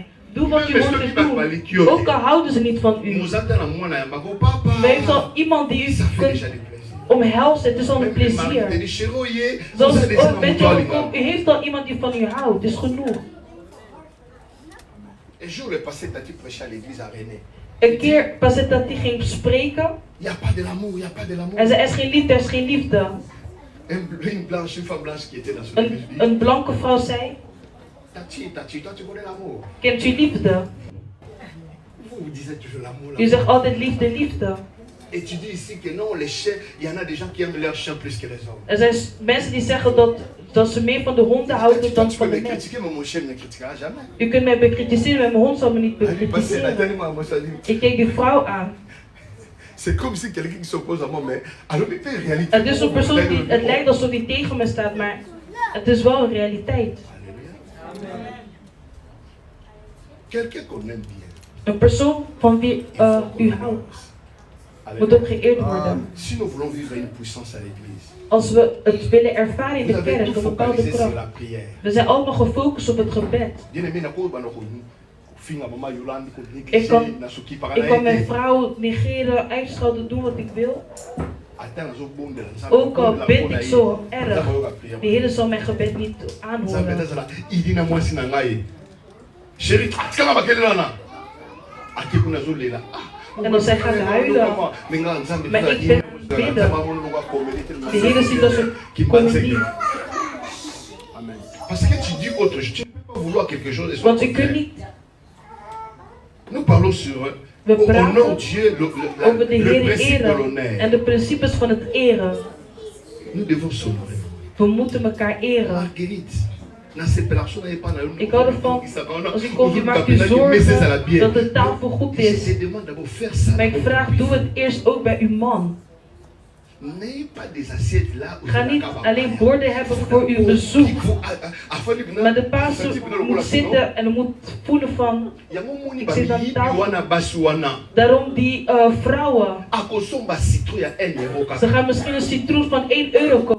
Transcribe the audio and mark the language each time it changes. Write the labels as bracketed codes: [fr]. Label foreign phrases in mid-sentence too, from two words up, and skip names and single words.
[nl] Doe wat u moet doen. Ook al houden ze niet van u. Maar u heeft al iemand die u kunt omhelzen, het is al een plezier. Zoals u heeft al iemand die van u houdt, is genoeg. [fr] Un jour, le passé, Tati prêchait à l'église à René. [nl] Een keer was het dat hij ging spreken. [fr] Il n'y a pas de l'amour, il n'y a pas de l'amour. [nl] En zei, er is geen liefde, er is geen liefde. [fr] Une blanche, une femme blanche qui était dans son église. [nl] Een blanke vrouw zei, [fr] Tati, toi tu connais l'amour. [nl] kent u liefde? [fr] Vous disiez toujours l'amour. [nl] U zegt altijd liefde, liefde. [fr] Et tu dis ici que non, les chiens, il y en a des gens qui aiment leurs chiens plus que les hommes. [nl] Er zijn mensen die zeggen dat ze meer van de honden houden dan [fr] Tu [nl] van [fr] peux [nl] de [fr] me [nl] mensen. [fr] critiquer, mais mon chien ne me critiquera jamais. [nl] U kunt mij bekritiseren, maar mijn hond zal me niet bekritiseren. Ik keek die vrouw aan. [fr] C'est comme si quelqu'un qui s'oppose à moi, mais alors en réalité. [nl] Het is een persoon die, het lijkt alsof hij tegen me staat, maar het is wel een realiteit. [fr] Alléluia. Quelqu'un qu'on aime bien. [nl] Een persoon van wie u houdt, moet ook geëerd worden. [fr] Si nous voulons vivre une puissance à l'église, [nl] Als we het willen ervaren in [fr] vous [nl] de [fr] avez [nl] kerk, [fr] tout [nl] een bepaalde [fr] focalisé sur [nl] kracht. [fr] la prière. [nl] We zijn allemaal gefocust op het gebed. [fr] Bien-aimé, [nl] Ik kan mijn vrouw negeren, uitschelden, doen wat ik wil. Ook al bid ik zo erg, de Heer zal mijn gebed niet aanhoren. En dan zij gaat huilen. Maar ik ben bidden. De Heer ziet als een comedie. [fr] Parce que tu dis autre chose, tu ne peux pas vouloir quelque chose et soit [nl] Want u kunt niet. [fr] Nous parlons sur [nl] We [fr] honor [nl] praten [fr] Dieu, [nl] over de [fr] le [nl] Heer [fr] principe de [nl] eren [fr] l'honneur. [nl] en de principes van het eren. [fr] Nous devons s'honorer. [nl] We moeten elkaar eren. [fr] Marguerite, na séparation, il n'y a pas de [nl] Ik hou ervan, als u komt, u maakt u zorgen dat de tafel goed is. [fr] Je te demande d'abord faire ça. [nl] Maar ik vraag, doe het eerst ook bij uw man. [fr] N'ayez pas des assiettes là. [nl] Ga niet alleen borden hebben voor uw bezoek. Maar de pastor moet zitten en moet voelen van, ik zit aan tafel. Daarom die vrouwen, ze gaan misschien een citroen van 1 euro kopen.